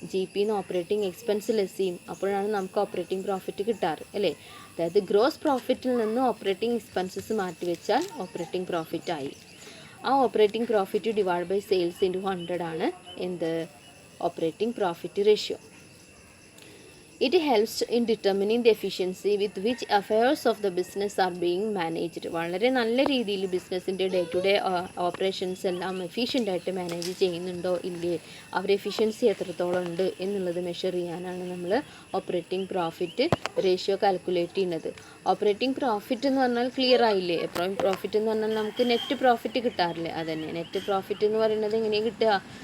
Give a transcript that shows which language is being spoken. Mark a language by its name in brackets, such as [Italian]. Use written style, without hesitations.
[Malayalam] GPന്ന് operating expense less ചെയ്യും, അപ്പോഴാണ് നമുക്ക് ഓപ്പറേറ്റിംഗ് പ്രോഫിറ്റ് കിട്ടാറ് അല്ലേ. അതായത് ഗ്രോസ് പ്രോഫിറ്റിൽ നിന്ന് ഓപ്പറേറ്റിംഗ് എക്സ്പെൻസസ് മാറ്റി വെച്ചാൽ ഓപ്പറേറ്റിംഗ് പ്രോഫിറ്റ് ആയി. ആ operating profit divide by sales into 100 ആണ് എന്ത് operating profit ratio. [English] It helps in determining the efficiency with which affairs of the business are being managed. [Malayalam] വളരെ നല്ല രീതിയിൽ ബിസിനസ്സിൻ്റെ ഡേ ടു ഡേ ഓപ്പറേഷൻസ് എല്ലാം എഫിഷ്യൻ്റായിട്ട് മാനേജ് ചെയ്യുന്നുണ്ടോ ഇല്ലേ, അവർ എഫിഷ്യൻസി എത്രത്തോളം ഉണ്ട് എന്നുള്ളത് മെഷർ ചെയ്യാനാണ് നമ്മൾ ഓപ്പറേറ്റിംഗ് പ്രോഫിറ്റ് റേഷ്യോ കാൽക്കുലേറ്റ് ചെയ്യുന്നത്. ഓപ്പറേറ്റിംഗ് പ്രോഫിറ്റ് എന്ന് പറഞ്ഞാൽ ക്ലിയർ ആയില്ലേ? പ്രോഫിറ്റ് എന്ന് പറഞ്ഞാൽ നമുക്ക് നെറ്റ് പ്രോഫിറ്റ് കിട്ടാറില്ലേ, അതന്നെ നെറ്റ് പ്രോഫിറ്റ് എന്ന് പറയുന്നത് എങ്ങനെയാണ് കിട്ടുക?